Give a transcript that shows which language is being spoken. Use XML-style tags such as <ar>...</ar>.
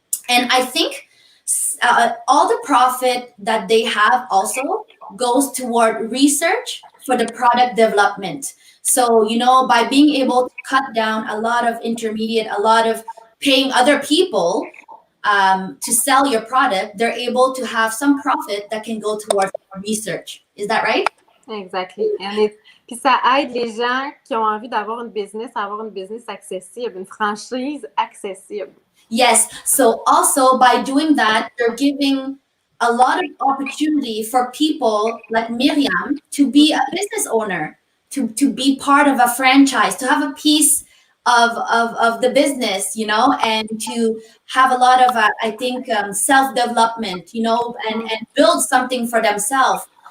<en>And I think all the profit that they have also goes toward research for the product development. So, by being able to cut down a lot of intermediate, a lot of paying other people to sell your product, they're able to have some profit that can go towards research. Is that right? Exactly.</en> <fr>Puis ça aide les gens qui ont envie d'avoir une business à avoir une business accessible, une franchise accessible.</fr> <en>Yes. So also by doing that, they're giving a lot of opportunity for people like Myriam to be a business owner, to be part of a franchise, to have a piece of the business, and to have a lot of, I think, self-development, and build something for themselves.</en>